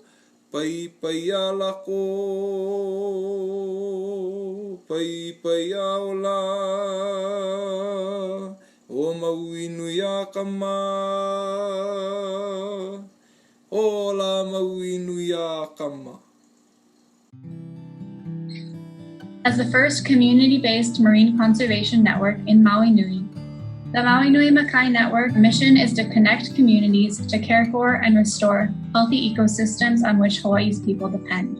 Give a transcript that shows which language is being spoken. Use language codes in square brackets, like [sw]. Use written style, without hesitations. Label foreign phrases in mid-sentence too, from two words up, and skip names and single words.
[haw] Pai pai a lako, pai pai a ola, o Maui Nui a kama, o la Maui Nui a kama. [en] As the first community-based marine conservation network in Maui Nui, the Maui Nui Makai Network mission is to connect communities to care for and restore healthy ecosystems on which Hawaii's people depend.